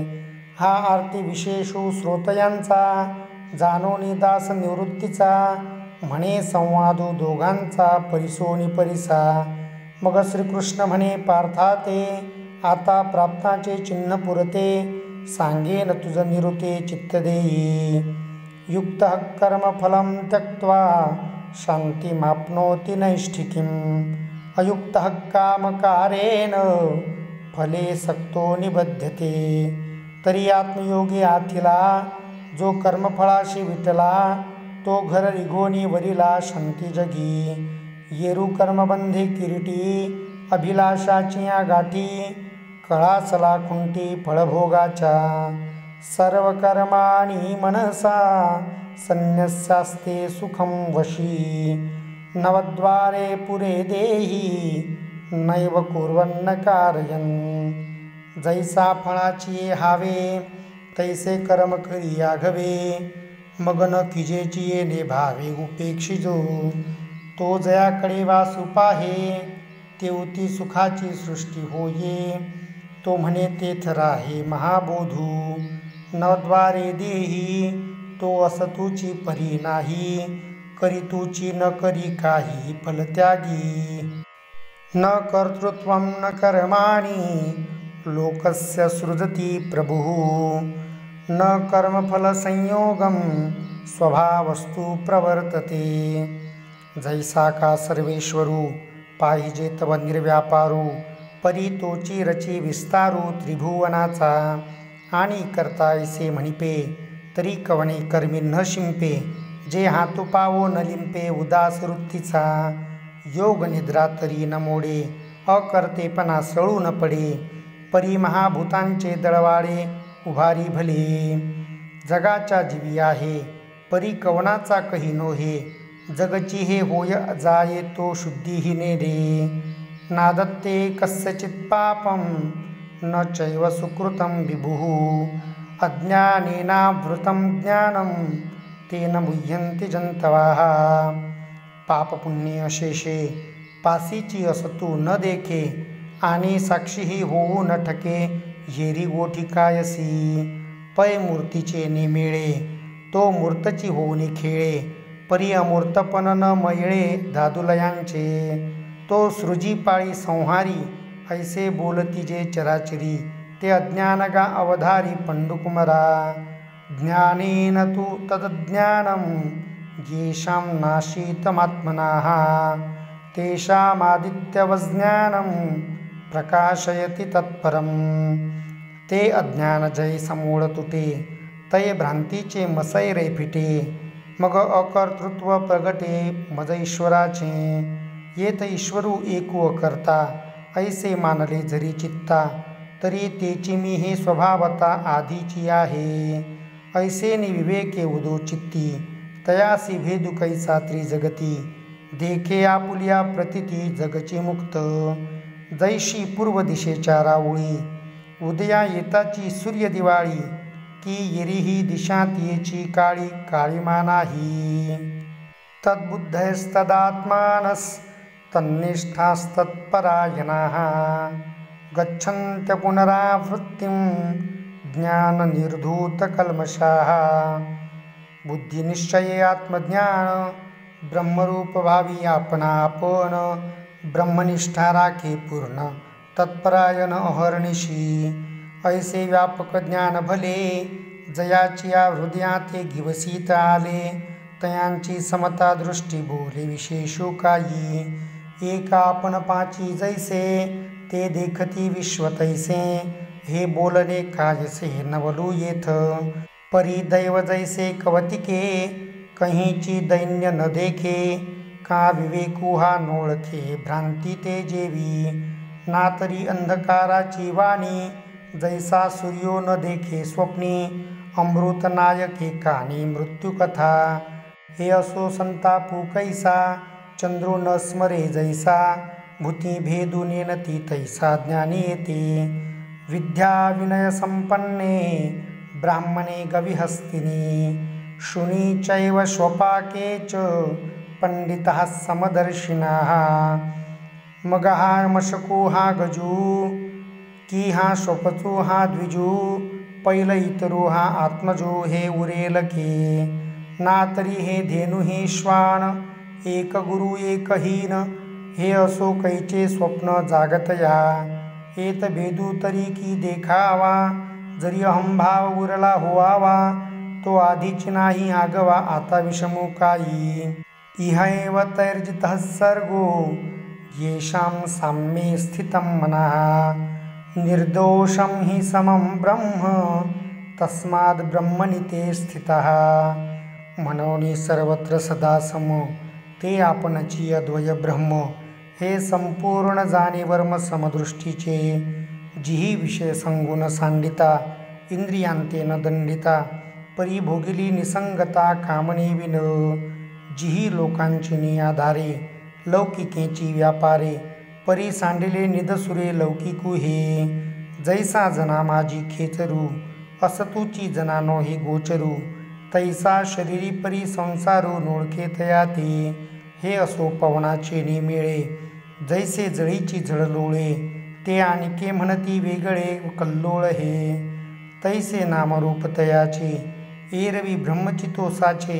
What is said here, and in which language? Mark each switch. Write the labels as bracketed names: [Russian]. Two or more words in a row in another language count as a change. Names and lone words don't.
[Marathi] हा आरती विशेषू श्रोतयांचा जाणोनी दास निवृत्तीचा। म्हणे संवादू दोघांचा परिसोनी परिसा। मग श्रीकृष्ण म्हणे पार्था ते आता प्राप्ताचे चिन्ह पुरते। सांगेन तुझ निरुते चित्त देई। [Sanskrit] युक्त कर्म फलम त्यक्त्वा शांतिमाप्नोति नैष्ठिकीम्। अयुक्त कामकारेण फले सक्तो निबध्यते। [Marathi] तरी आत्मयोगी आथिला जो कर्मफळाशी विटला। तो घर रिघोनी वरिला शांती जगी। येरू कर्मबंधे किरीटी अभिलाषाची गाठी। कळासला खुंटी फळभोगाच्या। [Sanskrit] सर्व कर्माणि मनसा संन्यस्यास्ते सुखं वशी। नवद्वारे पुरे देही नैव कुर्वन्न कारयन्। [Marathi] जैसा फळाची हावे तैसे कर्म करी आघवे। मग न किजेची येणे भावे उपेक्षिजो। तो जयाकडे वासू पाहे तेवती सुखाची सृष्टी होये। तो म्हणे तेथ राहे महाबोधू। नवद्वारे देही तो असतुची परी नाही। करी तुची न करी काही फलत्यागी। [Sanskrit] न कर्तृत्वं न कर्माणि लोकस्य सृजति प्रभुः। न कर्मफल संयोगम स्वभावस्तु प्रवर्तते। [Marathi] जैसा का सर्वेश्वरू पाहिजे तव निर्व्यापारू। परी तोची रची विस्तारू त्रिभुवनाचा, आणि करता ऐसे म्हणिपे तरी कवणे कर्मी न शिंपे, जे हातू पावो न लिंपे उदास वृत्तीचा, योग निद्रा तरी न मोडे अकर्तेपणा सळू न पडे, परी महाभूतांचे दळवाळे उभारी भले, जगाच्या जीवी आहे परी कवनाचा कही नोहे, जगची हे होय जाये तो शुद्धीहीने रे, [Sanskrit] नादत्ते कस्यचित् पापं न चैव सुकृतं विभुः, अज्ञानेनावृतं ज्ञानं तेन मुह्यन्ति जंतवाः, [Marathi] पापपुण्य अशेषे पासीची असतू न देखे, आणि साक्षीही होऊ न ठके हेरी गोठी कायसी, पै मूर्तीचे निमेळे तो मूर्तची होऊनी खेळे, परी अमूर्तपण न मयळे दादुलयांचे, तो सृजी पाळी संहारी ऐसे बोलती जे चराचरी, ते अज्ञानगा अवधारी पंडुकुमरा, [Sanskrit] ज्ञानेन तु तदज्ञानं येषां नाशीतमात्मनाः, तेषामादित्यवज्ञानं प्रकाशयति तत्परं, [Marathi] ते अज्ञान जय समूळ तुटे, तय भ्रांतीचे मसैरे फिटे, मग अकर्तृत्व प्रगटे मज ईश्वराचे, येत ईश्वरू एकू अकर्ता ऐसे मानले जरी चित्ता, तरी तेची मी हे स्वभावता आधीची आहे, ऐसे निविवेके उदो चित्ती, तयासी भेदू कैसा त्रिजगती, देखे आपुलिया प्रतिती जगची मुक्त, जैशी पूर्व दिशेच्या राऊळी उदया येताची सूर्य दिवाळी, की येरीही दिशा तियेची काळी काळीमा नाही, [Sanskrit] तद्बुद्धयस्तदात्मानस्तन्निष्ठास्तत्परायणाः, गच्छन्त्य पुनरावृत्तिं ज्ञाननिर्धूतकल्मषाः, [Marathi] बुद्धिनिश्चये आत्मज्ञान ब्रह्मरूप भावी आपणा आपण, ब्रह्मनिष्ठा राखे पूर्ण तत्परायण अहर्निशी, ऐसे व्यापक ज्ञान भले जयाची या हृदयाते गिवसीत आले, तयांची समता दृष्टी बोले विशेषू काही, एका आपण पाची जैसे ते देखती विश्व तैसे, हे बोलणे कायसे नवलू येथ, परी दैव जैसे कवतिके कहीची दैन्य न देखे, का विवेकू हा नोळखे भ्रांती ते जेवी, ना तरी अंधकाराची वाणी जैसा सूर्यो न देखे स्वप्नी, अमृत नायके कानी मृत्युकथा, हे असो संतापू कैसा चंद्रो न स्मरे जैसा, भूती भेदू नेनती तैसा ज्ञानी येते, [Sanskrit] विद्या विनय संपन्ने ब्राह्मणे गविहस्तिनी, शुनी चैव स्वपाके च पंडितः समदर्शिनः, [Marathi] मग हा मशकू हा गजू, की हा स्वपचू हा द्विजू, पैल इतरू हा आत्मजो हे उरेल के, ना तरी हे धेनु हे श्वान, एक गुरु एक हीन, हे असो कैचे स्वप्न जागतया, एत भेदू तरी की देखावा, जरी अहंभाव उरला होवावा, तो आधीच नाही आगवा आता विषमू काही, [Sanskrit] इह एव तैर्जितः सर्गो येषां साम्ये स्थितं मनः, निर्दोषं हि समं ब्रह्म तस्माद् ब्रह्मणि ते स्थितः, [Marathi] मनोनी सर्वत्र सदा सम, ते आपणची अद्वय ब्रह्म, हे संपूर्ण जाणे वर्म समदृष्टीचे, जिही विषय संगुण सांडिता इंद्रियांते न दंडिता, परी भोगिली निसंगता कामने विन, जिही लोकांची नियाधारे लौकिकेची व्यापारे, परी सांडिले निदसुरे लौकिकू हे, जैसा जना माझी खेचरू असतूची जना नो हे गोचरू, तैसा शरीरी परी संसारू नोळखे तया ते, हे असो पवनाचे निमेळे जैसे जळीची झळलोळे, ते आणिके म्हणती वेगळे कल्लोळ हे, तैसे नामरूप तयाचे एरवी ब्रह्मचितोसाचे,